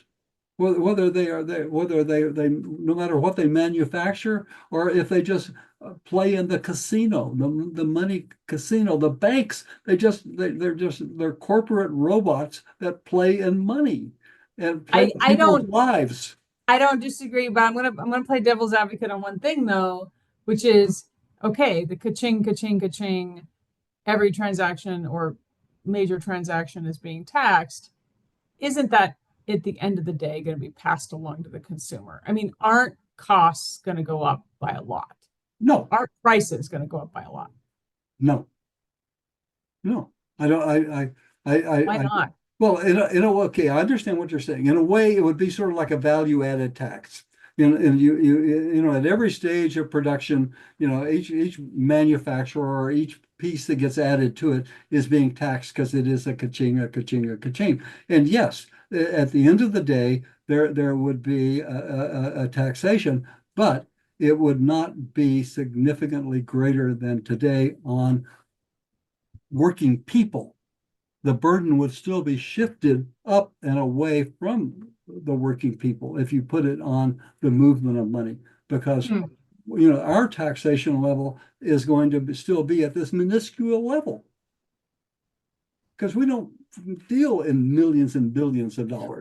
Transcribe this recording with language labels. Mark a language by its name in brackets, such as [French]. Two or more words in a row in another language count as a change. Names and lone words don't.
[English] Whether they no matter what they manufacture, or if they just play in the casino, the money casino, the banks, they're corporate robots that play in money and play in people's lives. I don't disagree, but I'm gonna play devil's advocate on one thing though, which is okay, the ka-ching, ka-ching, ka-ching, every transaction or major transaction is being taxed. Isn't that at the end of the day going to be passed along to the consumer? I mean, aren't costs going to go up by a lot? No. Aren't prices going to go up by a lot? No. I don't. Why not? Well, okay, I understand what you're saying. In a way, it would be sort of like a value-added tax. And you at every stage of production, each manufacturer or each piece that gets added to it is being taxed because it is a ka-ching, a ka-ching, a ka-ching. And yes, at the end of the day, there would be a taxation, but it would not be significantly greater than today on working people. The burden would still be shifted up and away from the working people if you put it on the movement of money, because our taxation level is going to still be at this minuscule level because we don't deal in millions and billions of dollars.